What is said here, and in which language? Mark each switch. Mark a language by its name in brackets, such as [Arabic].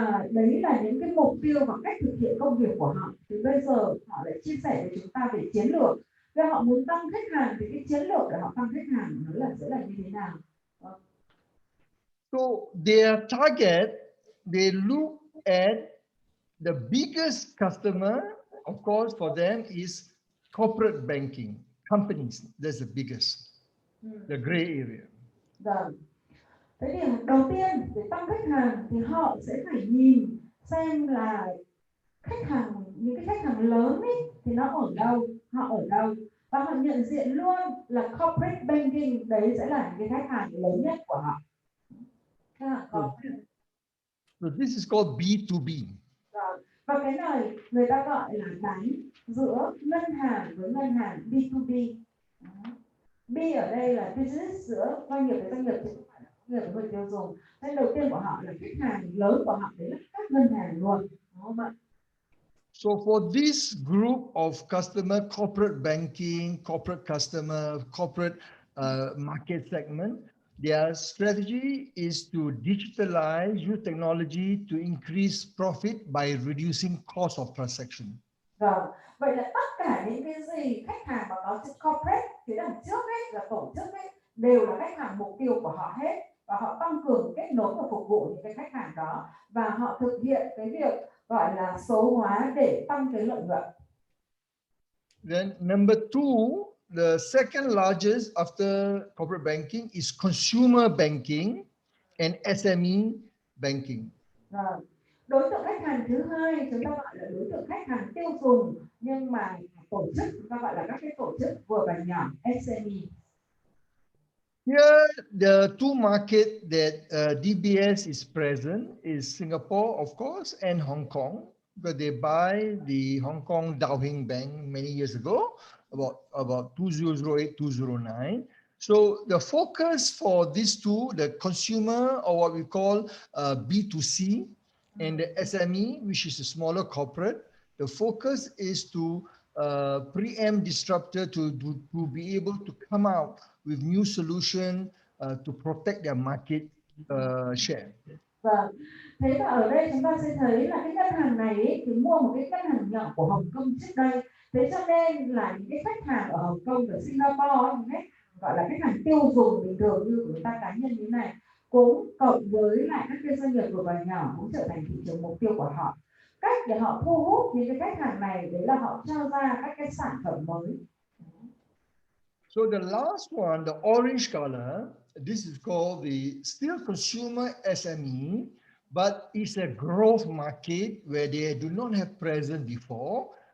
[Vietnamese] Đấy là những cái mục tiêu và cách thực hiện công việc của họ. Thì bây giờ họ lại chia sẻ với chúng ta về chiến lược. Nếu họ muốn tăng khách hàng thì cái chiến lược để họ tăng khách hàng nó sẽ là như thế nào? [English] So their target, they look at the biggest customer, of course, for them is corporate banking companies. That's the biggest, the gray area. [Vietnamese] Vâng. Thế thì đầu tiên để tăng khách hàng thì họ sẽ phải nhìn xem là khách hàng, những cái khách hàng lớn ấy thì nó ở đâu, họ ở đâu, và họ nhận diện luôn là corporate banking đấy sẽ là những cái khách hàng lớn nhất của họ. [English] So this is called B2B. [Vietnamese] Và cái này người ta gọi là bán giữa ngân hàng với ngân hàng B2B. B ở đây là business giữa doanh nghiệp với doanh nghiệp, chứ không phải là doanh nghiệp với người tiêu dùng. Nên đầu tiên của họ là khách hàng lớn của họ đấy là các ngân hàng luôn, đúng không ạ? [English] So for this group of customer, corporate banking, corporate customer, corporate market segment, their strategy is to digitalize, use technology to increase profit by reducing cost of transaction. [Vietnamese] Vâng, vậy là tất cả những cái gì khách hàng mà có chữ corporate phía đằng trước ấy, là tổ chức ấy, đều là khách hàng mục tiêu của họ hết, và họ tăng cường kết nối và phục vụ những cái khách hàng đó, và họ thực hiện cái việc gọi là số hóa để tăng cái lợi nhuận. [English] Then number two, the second largest after corporate banking is consumer banking and SME banking. [Vietnamese] Vâng. Đối tượng khách hàng thứ hai chúng ta gọi là đối tượng khách hàng tiêu dùng, nhưng mà tổ chức chúng ta gọi là các cái tổ chức vừa và nhỏ, SME. [English] Here, the two markets that DBS is present is Singapore, of course, and Hong Kong, but they buy the Hong Kong 𝐿𝐻𝐷 Bank many years ago, about 2008, 2009. So the focus for these two, the consumer, or what we call B2C, and the SME, which is a smaller corporate, the focus is to preempt disruptor to be able to come out with new solution to protect their market share. [Vietnamese] Vâng. Thế và ở đây chúng ta sẽ thấy là cái ngân hàng này ấy, thì mua một cái ngân hàng nhỏ của Hồng Kông trước đây. Thế cho nên là những cái khách hàng ở Hồng Kông và Singapore ấy, gọi là khách hàng tiêu dùng bình thường như của chúng ta cá nhân như này, cũng cộng với lại các cái doanh nghiệp vừa và nhỏ cũng trở thành thị trường mục tiêu của họ. Cách để họ thu hút những cái khách hàng này đấy là họ trao ra các cái sản phẩm mới. [English] So the last one, the orange color, this is called the still consumer SME, but it's a growth market where they do not have presence before.